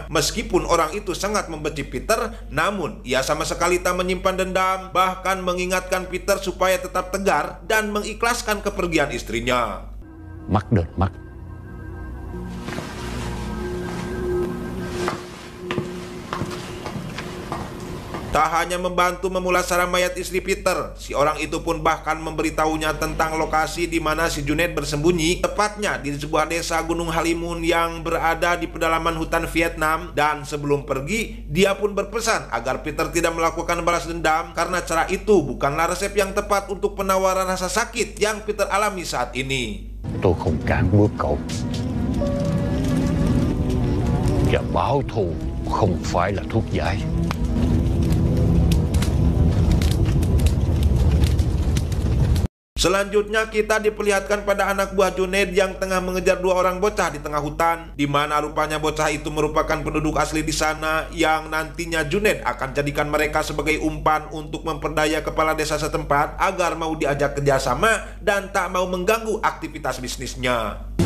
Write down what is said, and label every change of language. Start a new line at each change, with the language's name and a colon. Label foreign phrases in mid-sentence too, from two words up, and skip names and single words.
Indonesian: Meskipun orang itu sangat membenci Peter, namun ia sama sekali tak menyimpan dendam, bahkan mengingatkan Peter supaya tetap tegar dan mengikhlaskan kepergian istrinya. Mắt đợt mắt. Tak hanya membantu memulasara mayat istri Peter, si orang itu pun bahkan memberitahunya tentang lokasi di mana si Junaid bersembunyi, tepatnya di sebuah desa Gunung Halimun yang berada di pedalaman hutan Vietnam. Dan sebelum pergi, dia pun berpesan agar Peter tidak melakukan balas dendam, karena cara itu bukanlah resep yang tepat untuk penawaran rasa sakit yang Peter alami saat ini.
Vietnamese: Tôi không cản bước cậu. Và báo thù không phải là thuốc giải.
Indonesian: Selanjutnya kita diperlihatkan pada anak buah Junaid yang tengah mengejar dua orang bocah di tengah hutan, di mana rupanya bocah itu merupakan penduduk asli di sana yang nantinya Junaid akan jadikan mereka sebagai umpan untuk memperdaya kepala desa setempat agar mau diajak kerjasama dan tak mau mengganggu aktivitas bisnisnya.